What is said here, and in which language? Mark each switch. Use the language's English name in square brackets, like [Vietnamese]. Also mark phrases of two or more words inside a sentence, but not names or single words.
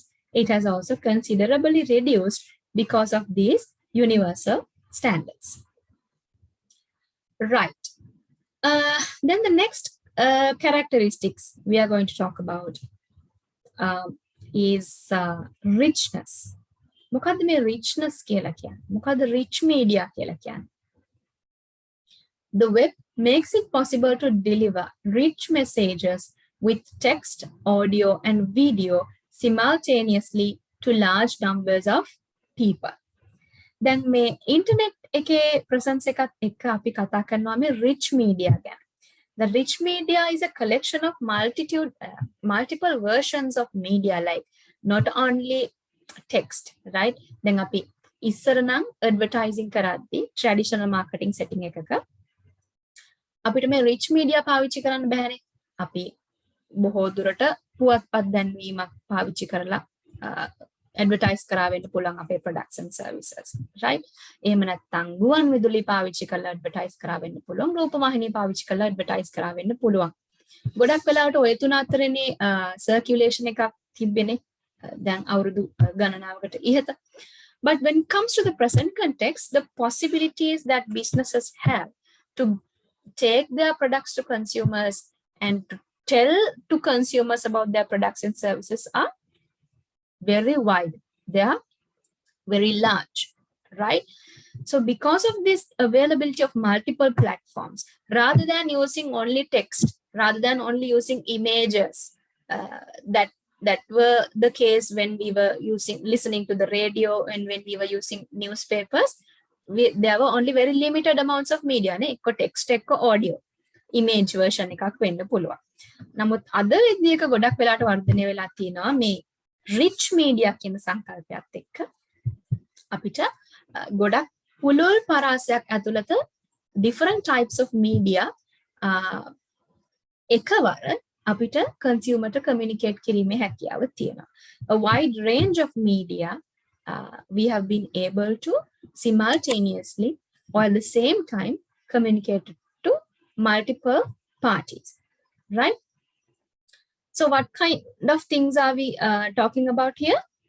[English] It has also considerably reduced because of these universal standards. Right. Then the next characteristics we are going to talk about is richness. [Sinhala] මොකද්ද මේ richness කියලා කියන්නේ? මොකද්ද [English] rich media [Sinhala] කියලා කියන්නේ? [English] The web makes it possible to deliver rich messages with text, audio, and video simultaneously to large numbers of people. [Sinhala] Then මේ internet එකේ presence එකත් එක්ක අපි කතා කරනවා මේ [English] rich media [Sinhala] ගැන. [English] The rich media is a collection of multiple versions of media, like not only text, right? [Sinhala] Then අපි ඉස්සර නම් advertising කරද්දී [English] traditional marketing setting [Sinhala] එකක අපිට මේ [English] rich media [Sinhala] පාවිච්චි කරන්න බෑනේ. අපි බොහෝ දුරට පුවත්පත් දැන්වීමක් පාවිච්චි කරලා advertise කරා වෙන්න පුළුවන් අපේ [English] products and services, right? [Sinhala] එහෙම නැත්නම් ගුවන් විදුලි පාවිච්චි කරලා advertise කරා වෙන්න පුළුවන්, රූපවාහිනී පාවිච්චි කරලා advertise කරා වෙන්න පුළුවන්. ගොඩක් වෙලාවට ඔය තුන අතරනේ circulation එකක් තිබෙන්නේ දැන් අවුරුදු ගණනාවකට ඉහත. [English] But when it comes to the present context, the possibilities that businesses have to take their products to consumers and to tell to consumers about their products and services are very wide. They are very large, right? So because of this availability of multiple platforms, rather than using only text, rather than only using images, that were the case when we were listening to the radio and when we were using newspapers, there were only very limited amounts of media. Text, audio, image version [Sinhala] එකක් වෙන්න පුළුවන්. නමුත් අද විදිහක ගොඩක් වෙලාට වර්ධනය වෙලා තියෙනවා මේ [English] rich media [Sinhala] කියන සංකල්පයත් එක්ක අපිට ගොඩක් පුළුල් පරාසයක් ඇතුළත [English] different types of media [Sinhala] එකවර අපිට consumer ට communicate කිරීමේ හැකියාව තියෙනවා. [English] A wide range of media we have been able to simultaneously or at the same time communicate to multiple parties, right? So what kind of things are we talking about here?